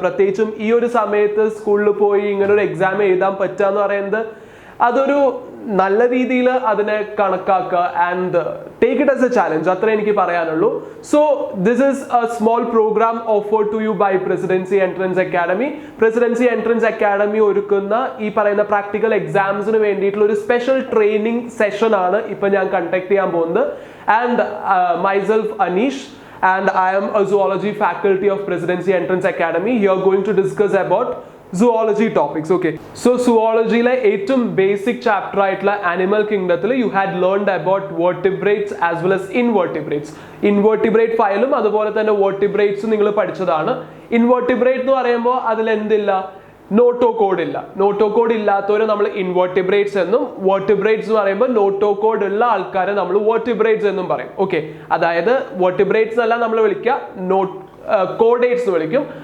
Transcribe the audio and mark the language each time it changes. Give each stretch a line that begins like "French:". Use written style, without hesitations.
Malayalam: പ്രത്യേകിച്ചും ഈ ഒരു സമയത്ത് സ്കൂളിൽ പോയി ഇങ്ങനെ ഒരു എക്സാം എഴുതാൻ പറ്റുക എന്ന് പറയുന്നത് അതൊരു നല്ല രീതിയിൽ അതിനെ കണക്കാക്കുക
English: And take it as a challenge.
Malayalam: അത്രേ എനിക്ക് പറയാനുള്ളൂ.
English: So this is a small program offered to you by Presidency Entrance Academy.
Malayalam: Presidency entrance academy ഒരുക്കുന്ന ഈ പറയുന്ന പ്രാക്ടിക്കൽ എക്സാംസിന് വേണ്ടിയിട്ടുള്ള ഒരു സ്പെഷ്യൽ ട്രെയിനിങ് സെഷൻ ആണ് ഇപ്പൊ ഞാൻ കണ്ടക്ട് ചെയ്യാൻ പോകുന്നത്.
English: And myself Anish and I am a zoology faculty of Presidency Entrance Academy. Here going to discuss about zoology topics. Okay, so
Malayalam: zoology la ഏറ്റവും basic chapter ആയിട്ടുള്ള animal kingdomത്തിൽ
English: you had learned about vertebrates as well as invertebrates.
Malayalam: Invertebrate ഫയലും അതുപോലെ തന്നെ vertebrates നിങ്ങൾ പഠിച്ചതാണ്. Invertebrate എന്ന് പറയുമ്പോൾ അതിൽ എന്തില്ല? നോട്ടോകോഡ് ഇല്ല. നോട്ടോകോഡ് ഇല്ലാത്തവരെ നമ്മൾ ഇൻവെർട്ടിബ്രേറ്റ്സ് എന്നും, വെർട്ടിബ്രേറ്റ്സ് എന്ന് പറയുമ്പോൾ നോട്ടോകോഡ് ഉള്ള ആൾക്കാരെ നമ്മൾ വെർട്ടിബ്രേറ്റ്സ് എന്നും പറയും. ഓക്കെ, അതായത് വെർട്ടിബ്രേറ്റ്സ് അല്ല നമ്മൾ വിളിക്കുക, കോഡേറ്റ്സ് എന്ന് വിളിക്കും.